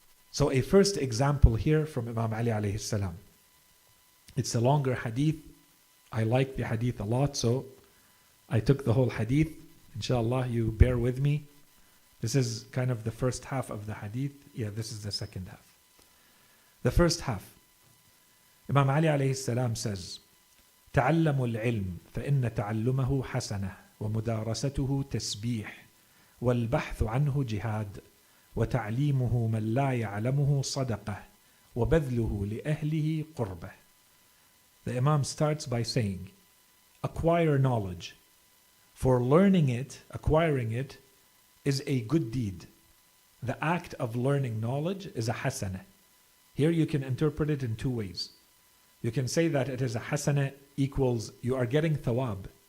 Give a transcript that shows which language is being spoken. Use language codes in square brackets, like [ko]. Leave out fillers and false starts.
[en] So a first example here from Imam Ali alayhi salam. It's a longer hadith. I like the hadith a lot, so I took the whole hadith. Inshallah, you bear with me. This is kind of the first half of the hadith. Yeah, this is the second half. The first half. Imam Ali alayhi salam says, [ar] تعلموا العلم فإن تعلمه حسنة ومدارسته تسبيح والبحث عنه جهاد وتعليمه من لا يعلمه صدقة وبذله لأهله قربة. [en] The Imam starts by saying, acquire knowledge. For learning it, acquiring it, is a good deed. The act of learning knowledge is a hasana. Here you can interpret it in 2 ways. You can say that it is a hasana equals you are getting thawab.